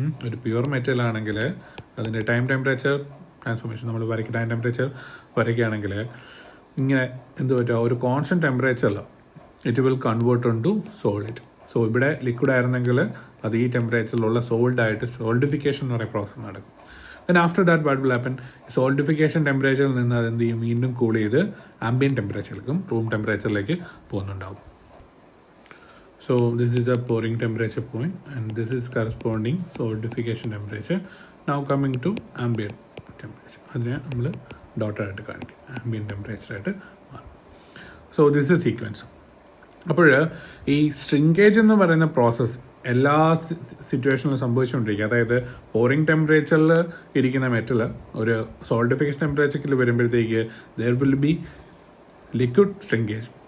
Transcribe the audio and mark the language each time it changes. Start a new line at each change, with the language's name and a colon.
Malayalam: ഒരു pure metal ആണെങ്കിൽ അതിൻ്റെ ടൈം ടെമ്പറേച്ചർ ട്രാൻസ്ഫോർമേഷൻ നമ്മൾ ടൈം ടെമ്പറേച്ചർ വരയ്ക്കുകയാണെങ്കിൽ ഇങ്ങനെ എന്ത് പറ്റുക, ഒരു കോൺസ്റ്റൻറ്റ് ടെമ്പറേച്ചറിൽ
English: It will convert on to solid.
Malayalam: So ഇവിടെ ലിക്വിഡ് ആയിരുന്നെങ്കിൽ അത് ഈ ടെമ്പറേച്ചറിലുള്ള സോൾഡായിട്ട് സോൾഡിഫിക്കേഷൻ എന്ന് പറയുന്ന പ്രോസസ്സ് നടക്കും.
English: then after that what will happen,
Malayalam: solidification ടെമ്പറേച്ചറിൽ നിന്ന് അത് എന്ത് ചെയ്യും, വീണ്ടും കൂൾ ചെയ്ത് ambient ടെമ്പറേച്ചറിലേക്കും room ടെമ്പറേച്ചറിലേക്ക് പോകുന്നുണ്ടാവും.
English: So this is a pouring temperature point and this is corresponding solidification temperature. Now coming to ambient temperature.
Malayalam: അതിനെ നമ്മൾ ഡോട്ടായിട്ട് കാണിക്കും, ആംബിയൻ ടെമ്പറേച്ചറായിട്ട് മാറും.
English: So this is sequence.
Malayalam: അപ്പോൾ ഈ സ്ട്രിങ്കേജ് എന്ന് പറയുന്ന പ്രോസസ്സ് എല്ലാ സിറ്റുവേഷനിലും സംഭവിച്ചുകൊണ്ടിരിക്കുക. അതായത് പോറിംഗ് ടെമ്പറേച്ചറിൽ ഇരിക്കുന്ന മെറ്റൽ ഒരു സോൾഡിഫിക്കേഷൻ ടെമ്പറേച്ചറിൽ വരുമ്പോഴത്തേക്ക്
English: There will be liquid shrinkage.